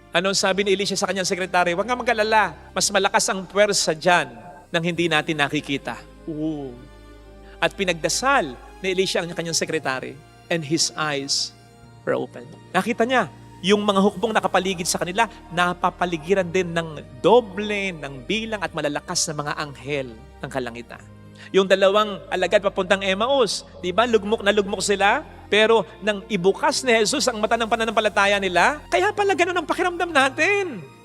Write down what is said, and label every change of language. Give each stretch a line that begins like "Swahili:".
Filipino: Anong sabi ni Elisha sa kanyang sekretary? Huwag nga mag-alala. Mas malakas ang puwersa dyan nang hindi natin nakikita. Ooh. At pinagdasal ni Elisha ang kanyang sekretary
English: and his eyes were open.
Filipino: Nakita niya, yung mga hukbong nakapaligid sa kanila, napapaligiran din ng doble ng bilang at malalakas na mga anghel ng kalangitan. Yung dalawang alagad papuntang Emmaus, di ba? Lugmok na lugmok sila. Pero nang ibukas ni Jesus ang mata ng pananampalataya nila, kaya pala ganun ang pakiramdam natin.